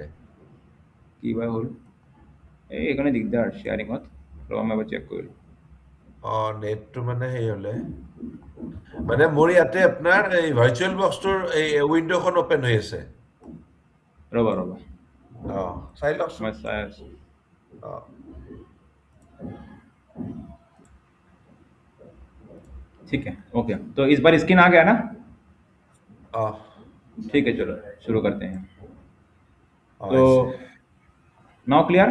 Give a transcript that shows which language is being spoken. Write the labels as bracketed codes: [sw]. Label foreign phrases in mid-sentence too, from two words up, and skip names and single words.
[as] কি বা হ'ল, এই এইকাৰণে দিগদাৰ শ্বেয়াৰিঙত। ৰবা মই এবাৰ চেক কৰিলোঁ। নেটটো মানে সেই হলে মানে মোৰ ইয়াতে আপোনাৰ এই ভাৰ্চুৱেল বক্সটোৰ এই উইন্ডোখন ওপেন হৈ আছে ৰবা ৰবা চাই লওকচোন [hi] मैं चाय ठीक है, ओके। तो इस बार स्क्रीन आ गया ना। ठीक है, चलो शुरू करते हैं। [en] तो now clear,